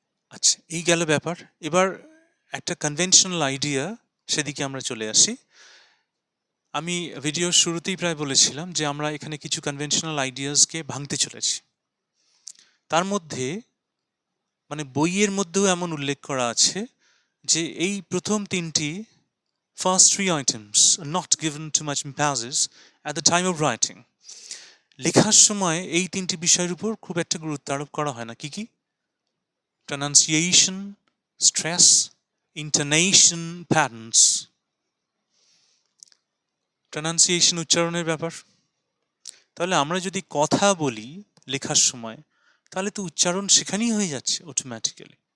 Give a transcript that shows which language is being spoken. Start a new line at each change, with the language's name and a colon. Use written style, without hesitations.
Bangla: আচ্ছা, এই গেল ব্যাপার। এবার একটা কনভেনশনাল আইডিয়া, সেদিকে আমরা চলে আসি। আমি ভিডিওর শুরুতেই প্রায় বলেছিলাম যে আমরা এখানে কিছু কনভেনশনাল আইডিয়াসকে ভাঙতে চলেছি। তার মধ্যে মানে বইয়ের মধ্যেও এমন উল্লেখ করা আছে যে এই প্রথম তিনটি
English: First three items are not given too much emphasis at the time of writing.
Bangla: লেখার সময় এই তিনটি বিষয়ের উপর খুব একটা গুরুত্ব আরোপ করা হয় না। কি কি? Pronunciation, stress, intonation patterns. Pronunciation উচ্চারণের ব্যাপার। তাহলে আমরা যদি কথা বলি লেখার সময়, তাহলে তো উচ্চারণ সেখানেই হয়ে যাচ্ছে অটোমেটিক্যালি।